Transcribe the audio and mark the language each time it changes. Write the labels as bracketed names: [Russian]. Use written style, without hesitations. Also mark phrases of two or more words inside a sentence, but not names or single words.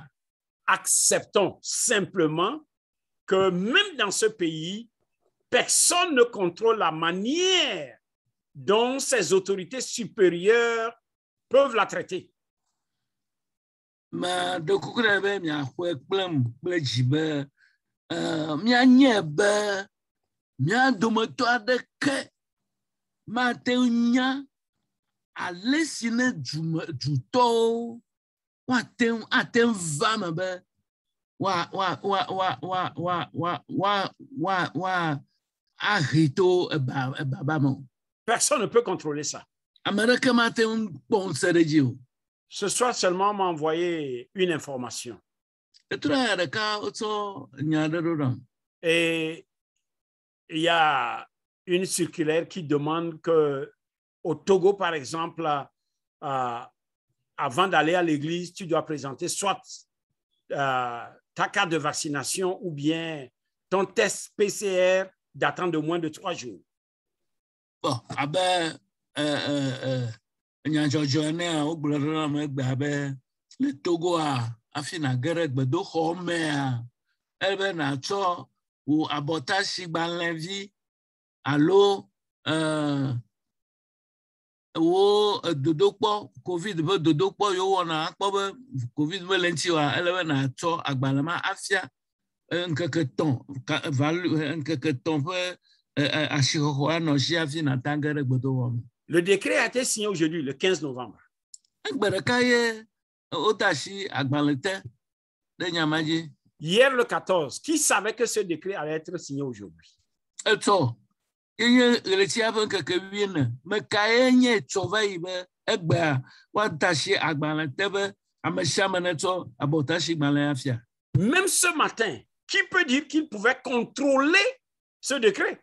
[French] Acceptons simplement que même dans ce pays, personne ne contrôle la manière dont ces autorités supérieures peuvent la traiter. [Ewe] Ma ɖe kuku ɖe be miaxɔe kplem kple dzi be mianye be mia dometɔ aɖeke mate ŋu nya ale si ne dutɔwo ate ŋu va me be ahe to ebaba me. [French] Personne ne peut contrôler ça. [Ewe] Ame aɖeke mate ŋu kpɔ ŋusẽ ɖe dzi o. [French] Ce soir seulement m'a envoyé une information. Et il y a une circulaire qui demande que au Togo, par exemple, avant d'aller à l'église, tu dois présenter soit ta carte de vaccination ou bien ton test PCR datant de moins de 3 jours. Bon, [Ewe] nyadzɔdzɔnea wo gblɔ ɖe na megbe abe le Togoa afi nage ɖe gbedoxɔmea ebe natsɔ wò abɔtasigbalẽvi alo wo dodokpɔ covid be dodokpɔ yewo wɔna akpɔ be covid be le ŋuti wa ele be natsɔ agbalẽ ma afia ŋkeke etɔ̃ ƒe asixɔxɔ anɔ si hafi nata ge ɖe gbedoxɔ me. [French] Le décret a été signé aujourd'hui, le 15 novembre. Hier, le 14, qui savait que ce décret allait être signé aujourd'hui? Même ce matin, qui peut dire qu'il pouvait contrôler ce décret?